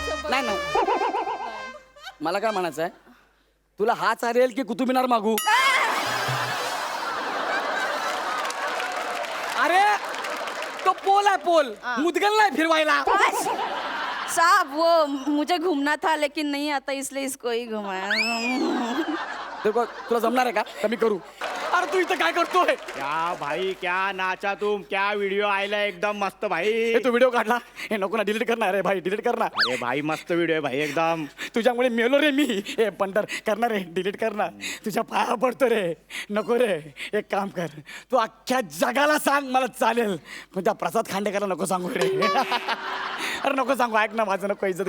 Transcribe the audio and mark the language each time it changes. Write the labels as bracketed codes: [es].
[mr] नाही नाही मला काय म्हणायचं आहे तुला हा चालेल की कुतुब मिनार मागू अरे तो पोल आहे पोल मुदगल नाही फिरवायला [hi] साहब वो मुझे घूमना था लेकिन नहीं आता इसलिए इसको ही घुमाया [mr] तुला जमणार आहे का कमी करू अरे तू इथं काय करतोय [hi] क्या भाई क्या नाचा तुम क्या वीडियो आयला एकदम मस्त भाई [mr] हे तू व्हिडिओ काढला हे नको ना डिलीट करणार रे भाई डिलीट करणार अरे भाई मस्त व्हिडिओ आहे भाई एकदम तुझ्यामुळे मेलो रे मी हे पंढर करणार रे डिलीट करणार तुझ्या पाया पडतो रे नको रे एक काम कर तू अख्ख्या जगाला सांग मला चालेल पण त्या प्रसाद खांडेकरला नको सांगू रे अरे नको सांगू ऐक ना माझं नको इज्जत